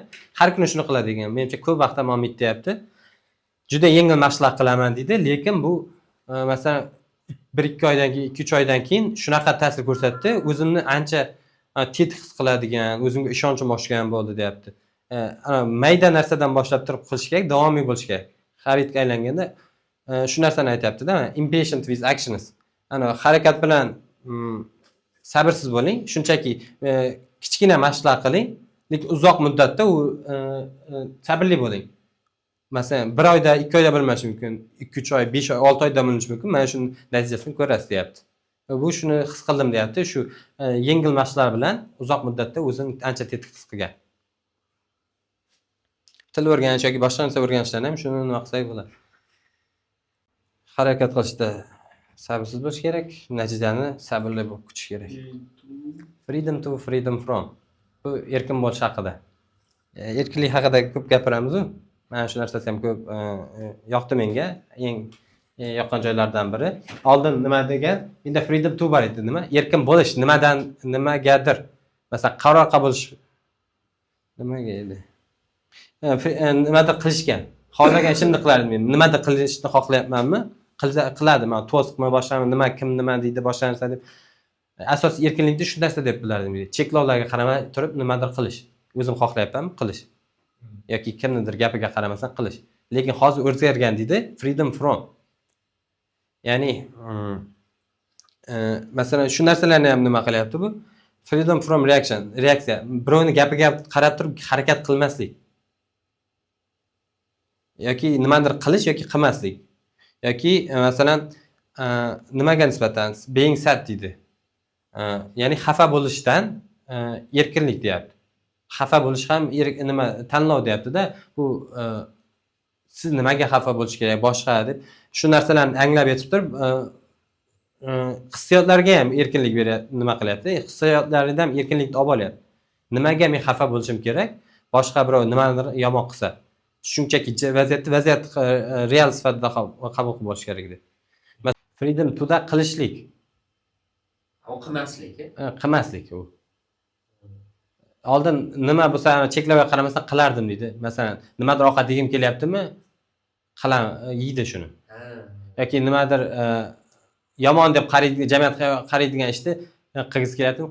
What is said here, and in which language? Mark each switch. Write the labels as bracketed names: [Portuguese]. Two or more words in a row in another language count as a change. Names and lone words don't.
[Uzbek] Har kuni shuni qiladi degan. Menimcha ko'p vaqt davom etyapti. Juda yengil mashqlar qilaman deydi, lekin bu masalan 1-2 oydan keyin, 2-3 oydan keyin shunaqa ta'sir ko'rsatdi. O'zimni ancha tetik his qiladigan, o'zimga ishonchim oshgan bo'ldi deyapti. Mayda narsadan boshlab turib qilish kerak, davomiy bo'lish kerak. Habitga aylanganda shu narsani aytayapti-da, [English] impatient with actions. [Uzbek] Harakat bilan sabrsiz bo'ling, shunchaki kichkina mashqlar qiling, lekin uzoq muddatda u sabrli bo'ling. Masalan, 1 oyda, 2 oyda bo'lmashi mumkin, 2-3 oy, 5 oy, 6 oyda bo'linishi mumkin. Mana shuni natijasini ko'rasiz deyapti. Bu shuni his qildim deyapti. Shu yengil mashqlar bilan uzoq muddatda o'zini ancha tetik his qilgan. Til o'rganish yoki boshqa narsa o'rganishdan ham shuni nima qilsak bo'ladi. Harakat qilishda sabrsiz bo'lish kerak, natijani sabrli bo'lib kutish kerak. [English] Freedom to freedom from. [Uzbek] Bu erkin bo'lish haqida. Erkinlik haqida ko'p gapiramiz-ku. Mana shu narsasi ham ko'p yoqdi menga. Eng yoqqan joylardan biri. Oldin nima degan? Menda [English] freedom to [Uzbek] bor edi, nima? Erkin bo'lish, nimadan nimagadir. Masalan, qaror qabul qilish nimaga edi? Nimadir qilishgan. Xohlagan ishimni qilardim men. Nimadir qilishni xohlayapmanmi? Qiladim. Men to'siqmi, boshqami, kim nima deydi, boshqa narsa deb. Asosiy erkinlikni shu narsa deb bilardim. Cheklovlarga qaramay turib nimadir qilish. O'zim xohlayapmanmi, qilish. Yoki kimnidir gapiga qaramasdan qilish. Lekin hozir o'zgargan deydi, [English] freedom from. [Uzbek] Ya'ni masalan shu narsalarni ham nima qilyapti bu? [English] Freedom from reaction, [Uzbek] reaksiya. Birovning gapiga qarab turib harakat qilmaslik. Yoki nimadir qilish yoki qilmaslik. Yoki masalan nimaga nisbatan [English] being sad [Uzbek] deydi. Ya'ni xafa bo'lishdan erkinlik deyapti. Xafa bo'lish ham nima tanlov deyapti-da. Bu siz nimaga xafa bo'lish kerak, boshqa deb shu narsalarni anglab yetib turib hissiyotlarga ham erkinlik beryapti, nima qilyapti? Hissiyotlardan ham erkinlikni olib olyapti. Nimaga men xafa bo'lishim kerak? Boshqa birov nimadir yomon qilsa. Shunchaki vaziyat real sifatida qabul qilib olish kerak deb. [English] Freedom to [Uzbek] da qilishlik. O qilmaslik. Qilmaslik u. Oldin nima bo'lsa cheklovga qaramasdan qilardim deydi. Masalan, nimadir ovqat yegim kelyaptimi? Qilam, yeydi shuni. Yoki nimadir yomon deb qaraydigan, jamiyat qaraydigan ishni qilgisi kelyaptimi?